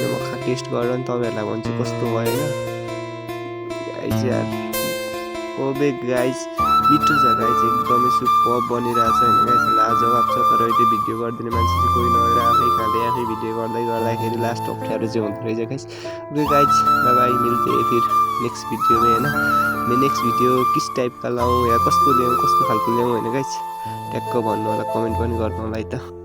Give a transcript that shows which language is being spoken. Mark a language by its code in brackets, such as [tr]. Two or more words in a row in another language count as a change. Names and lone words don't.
[ne] म टेस्ट गरेर नि तपाईँहरूलाई भन्छु कस्तो भयो हैन गाइस। यार ओबे गाइस मिठो छ गाइस। एकदमै सुपर बनिरहेछ हैन गाइस। लाजवाब छ। तर अहिले भिडियो गरिदिने मान्छे चाहिँ कोही नभएर आफै खाँदै आफै भिडियो गर्दाखेरि लास्ट अप्ठ्यारो चाहिँ हुँदो रहेछ गाइस। [en] okay guys bye [hi] मिलते हैं फिर [en] next video [hi] में है ना। मैं [en] next video [hi] किस टाइप का लाऊँ या [ne] कस्तो ल्याऊँ कस्तो खालको ल्याऊँ हैन गाइस। ट्याक्क भन्नु होला कमेन्ट पनि गर्नु होला है त।